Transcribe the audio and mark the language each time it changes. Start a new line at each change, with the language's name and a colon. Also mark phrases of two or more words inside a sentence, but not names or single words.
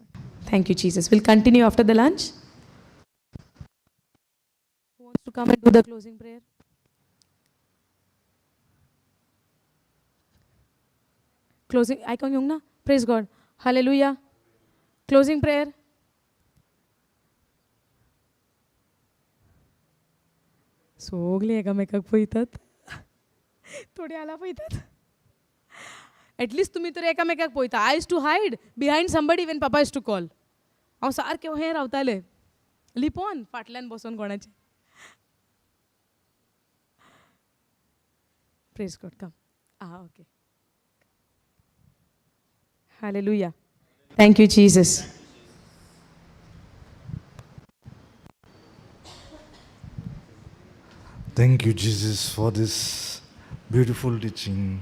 English: Thank you, Jesus. We'll continue after the lunch. Who wants to come and do the closing prayer? Closing. I can na? Praise God. Hallelujah. Closing prayer.
Konkani: सगळीं एकामेकाक पळयतात. थोडी आला पळयतात.
English: At least
Konkani: तुम्ही तर एकामेकाक पळयता.
English: I used to hide behind somebody when Papa used to call.
Konkani: हांव सारकें हें रावतालें. लिपोन फाटल्यान बसून कोणाचे.
English: Praise God. Come. Okay. Hallelujah. Thank you, Jesus. Thank you, Jesus, for this beautiful teaching.